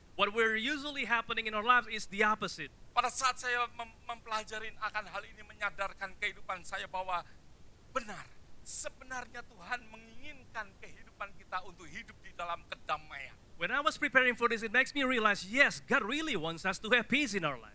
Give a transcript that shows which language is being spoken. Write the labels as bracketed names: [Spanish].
[English] What we're usually happening in our lives is the opposite. [Indonesian] Pada saat saya mempelajari akan hal ini, menyadarkan kehidupan saya bahwa benar, sebenarnya Tuhan menginginkan kehidupan kita untuk hidup di dalam kedamaian. [English] When I was preparing for this, it makes me realize, yes, God really wants us to have peace in our lives.